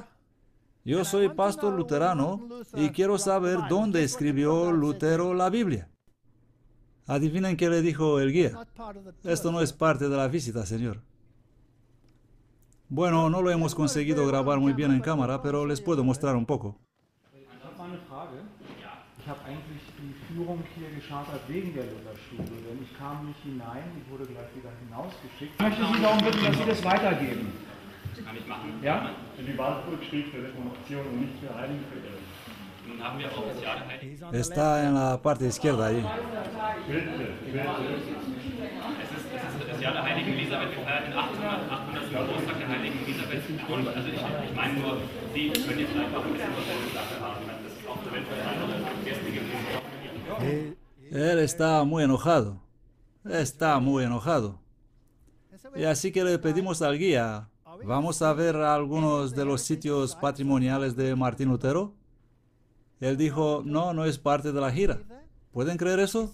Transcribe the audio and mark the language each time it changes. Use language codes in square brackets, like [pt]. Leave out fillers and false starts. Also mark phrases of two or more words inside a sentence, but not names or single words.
[es] Yo soy pastor luterano y quiero saber dónde escribió Lutero la Biblia. Adivinen qué le dijo el guía. Esto no es parte de la visita, señor. Bueno, no lo hemos conseguido grabar muy bien en cámara, pero les puedo mostrar un poco. [de] Ich habe mal eine Frage. Ich habe eigentlich die Führung hier geschartert wegen der Lutherstube, denn ich kam nicht hinein, die wurde gleich wieder hinausgeschickt. Ich möchte Sie darum bitten, dass Sie das weitergeben. Kann ich machen. Ja? Die Wartburg steht für Reformation und nicht für Heiligenverehrung. Nun haben wir auch das Jahr der Heiligen. [es] Está en la parte izquierda allí. [de] Bitte, bitte. Es ist das Jahr der Heiligen Elisabeth. Wir feiern den 800. Geburtstag der Heiligen Elisabeth. Und also ich meine nur, Sie können jetzt einfach ein bisschen was von der Sache haben. Das ist auch eventuell Gäste gibt, die [es] Él está muy enojado. Está muy enojado. Y así que le pedimos al guía, ¿vamos a ver algunos de los sitios patrimoniales de Martín Lutero? Él dijo, no, no es parte de la gira. ¿Pueden creer eso?